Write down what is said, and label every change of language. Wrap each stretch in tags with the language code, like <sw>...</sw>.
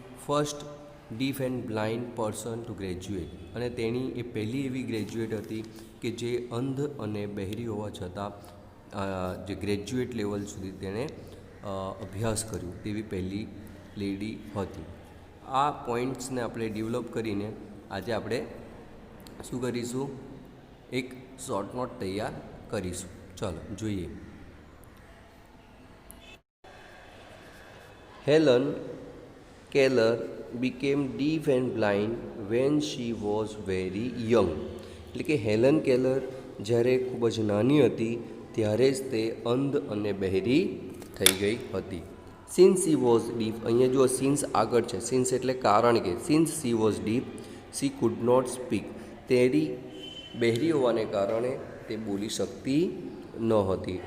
<en>first deaf and blind person to graduate,</en> <gu>અને તેણી એ પહેલી એવી ગ્રેજ્યુએટ હતી કે જે અંધ અને બહેરી હોવા છતાં જે ગ્રેજ્યુએટ લેવલ સુધી તેણે અભ્યાસ કર્યો તેવી પહેલી લેડી હતી. આ પોઈન્ટ્સને આપણે ડેવલપ કરીને આજે આપણે શું કરીશું, એક શોર્ટ નોટ તૈયાર કરીશું. ચાલો જોઈએ.</gu> <en>Helen Keller became deaf and blind when she was very young.</en> <gu>એટલે કે હેલન કેલર જ્યારે ખૂબ જ નાની હતી ત્યારે જ તે અંધ અને બહેરી થઈ ગઈ હતી.</gu> <en>since she was deaf,</en> <gu>અહીંયા જો સિન્સ આગળ છે, સિન્સ એટલે કારણ કે</gu> <en>since she was deaf she could not speak,</en> <gu>તેરી બહેરી હોવાને કારણે તે બોલી શકતી ન હતી.</gu>